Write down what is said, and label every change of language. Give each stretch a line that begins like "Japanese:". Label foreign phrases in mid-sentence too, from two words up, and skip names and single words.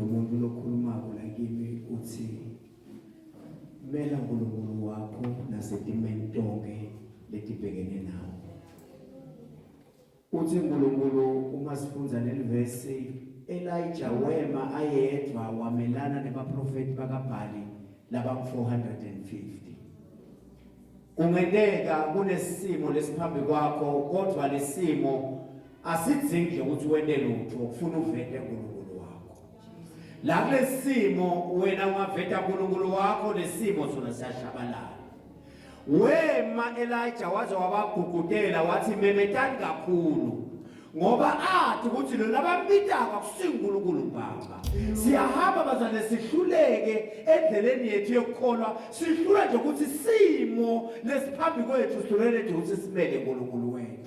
Swati: muntu lokhulumako la kimi uthi mela uNkulunkulu wakho nasetimeni tonke letibhekene nawo. Uthi uNkulunkulu uma sifunza lelivesi Elijah wema ayedwa wamelana nebaprofeti bakaBhali laba450. Ungedeka kunesimo lesiphambi kwakho kodwa lesimo asidzingi ukuthi wende lutho ufuna uvete uNkulunkulu wakho. La kulesimo wena ungaveta uNkulunkulu wakho lesimo sona siyashabalala. Wema Elijah waze wabagugudela wathi memetani kakhulu ngoba athi ukuthi lo labambitaka akusinguNkulunkulu Baba. Siyahamba bazane sihluleke endleleni yethu yokukholwa sihlula nje ukuthi simo lesiphambi kwethu sihlulele nje ukuthi simele uNkulunkulu wethu.